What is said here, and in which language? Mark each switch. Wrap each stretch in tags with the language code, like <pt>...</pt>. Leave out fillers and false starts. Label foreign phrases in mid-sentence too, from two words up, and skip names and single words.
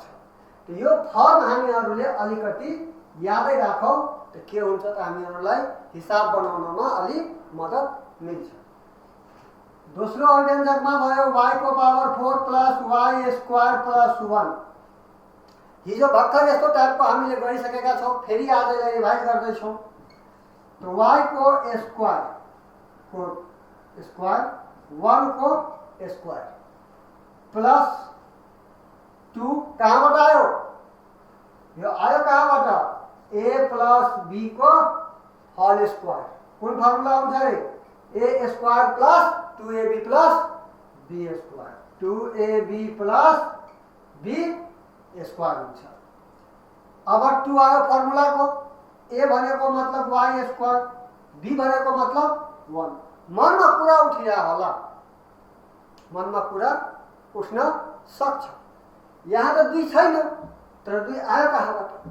<ne>तो यो फर्म हामीहरूले अलिकति यादै राखौँ त के हुन्छ त? हामीहरूलाई हिसाब बनाउनमा अलि मद्दत मिल्छ। दोस्रो अभिव्यञ्जकमा भयो y को पावर</ne> <en>4 plus y square plus 1.</en> <ne>हिजो भर्खर यस्तो टाइपको हामीले गरिसकेका छौँ, फेरि आजलाई रिभाइज गर्दैछौँ। तो y को स्क्वायर 1 को</ne> <en>square plus 2</en> <ne>कहाँबाट आयो? यो आयो कहाँबाट?</ne> <en>a plus b</en> <ne>को</ne> <en>whole square.</en> <ne>कुन फर्मुला हुन्छ रे?</ne> <en>a square plus 2ab plus b square. 2ab plus b square हुन्छ।</en> <ne>अब 2 आयो फर्मुलाको। a भनेको मतलब</ne> <en>y square,</en> <ne>b भनेको मतलब 1। मनमा कुरा उठिरह्यो होला, मनमा कुरा उठ्न सक्छ। यहाँ त 2 छैन, तर 2 आयो कहाँबाट?</ne>